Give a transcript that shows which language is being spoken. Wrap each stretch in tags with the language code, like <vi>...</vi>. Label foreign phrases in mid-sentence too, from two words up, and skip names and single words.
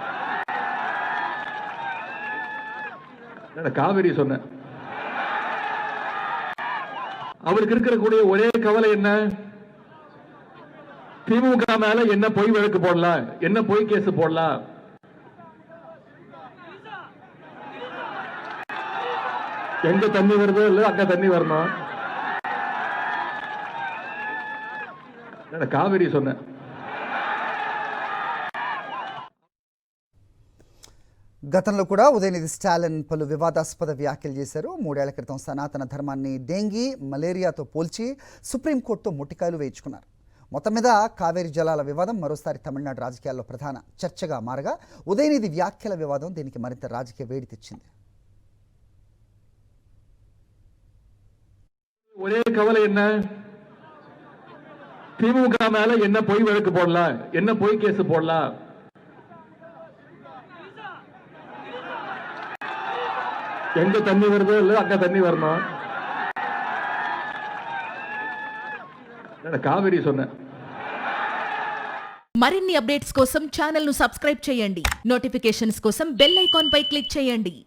<ta>காவிரி சொன்ன அவருக்கு இருக்கக்கூடிய ஒரே கவலை என்ன, திமுக மேல என்ன பொய் வழக்கு போடலாம், என்ன பொய் கேஸ் போடலாம். எங்க தண்ணி வருதோ இல்ல அங்க தண்ணி வரணும். காவிரி சொன்ன</ta> <te>గతంలో కూడా ఉదయనిధి స్టాలిన్ పలు వివాదాస్పద వ్యాఖ్యలు చేశారు. 3 ఏళ్ల క్రితం సనాతన ధర్మాన్ని డెంగీ, మలేరియాతో పోల్చి సుప్రీంకోర్టుతో ముట్టికాయలు వేయించుకున్నారు. మొత్తం మీద కావేరీ జలాల వివాదం మరోసారి తమిళనాడు రాజకీయాల్లో ప్రధాన చర్చగా మారగా ఉదయనిధి వ్యాఖ్యల వివాదం దీనికి మరింత రాజకీయ వేడి తెచ్చింది.</te> <ta>ஒரே கவலை என்ன, திமுக மேல என்ன பொய் வழக்கு போடலாம், என்ன பொய் கேஸ் போடலாம். எங்க தண்ணி வருதோ இல்ல அங்க தண்ணி வரணும். காவிரி சொன்ன</ta> <te>మరిన్ని అప్డేట్స్ కోసం ఛానల్ ను సబ్స్క్రైబ్ చేయండి. నోటిఫికేషన్స్ కోసం</te> <en>bell icon</en> <te>పై క్లిక్ చేయండి.</te>